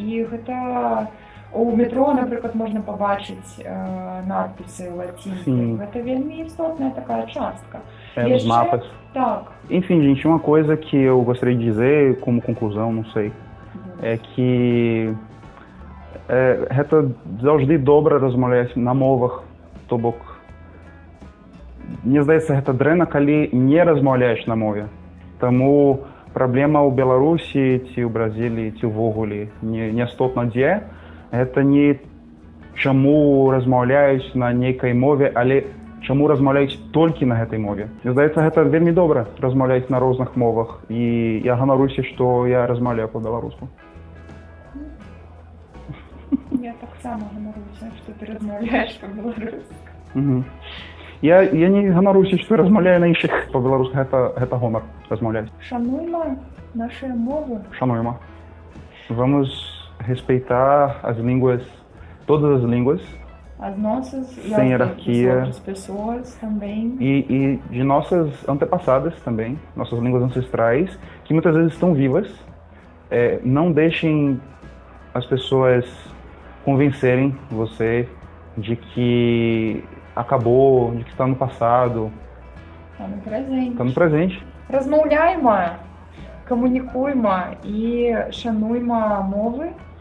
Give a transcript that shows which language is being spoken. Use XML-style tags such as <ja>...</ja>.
<be>І гэта у метро, напрыклад, можна пабачыць надпісы лацінкай. Гэта вельмі істотная такая частка.</be> <pt>Os mapas.</pt> <be>Так.</be> <pt>Enfim, gente, uma coisa que eu gostaria de dizer como conclusão, não sei, é que</pt> <be>гэта завжди добре розмовляти на мовах, то бок Мені здається, гэта дрэнна, калі не размаўляеш на мове. Таму праблема ў Беларусі ці ў Бразіліі ці ўвогуле не істотна дзе. Гэта не чаму размаўляюць на нейкай мове, але чаму размаўляюць толькі на гэтай мове. Мне здаецца, гэта вельмі добра размаўляць на розных мовах. І я ганаруся, што я размаўляю па-беларуску. Я таксама ганаруся, што ты размаўляеш па-беларуску. Я не ганаруся, што я размаўляю на іншых па-беларуску. Гэта гонар размаўляць. Шануйма нашыя мовы. Шануйма.</be> <pt>Vamos respeitar as línguas, todas as línguas. As nossas e sem as hierarquia. das outras pessoas também. E de nossas antepassadas também, nossas línguas ancestrais, que muitas vezes estão vivas. Não deixem as pessoas convencerem você de que acabou, de que está no passado. Está no presente. Está no presente.</pt> <be>Размаўляйма, камунікуйма і шануйма мовы.</be>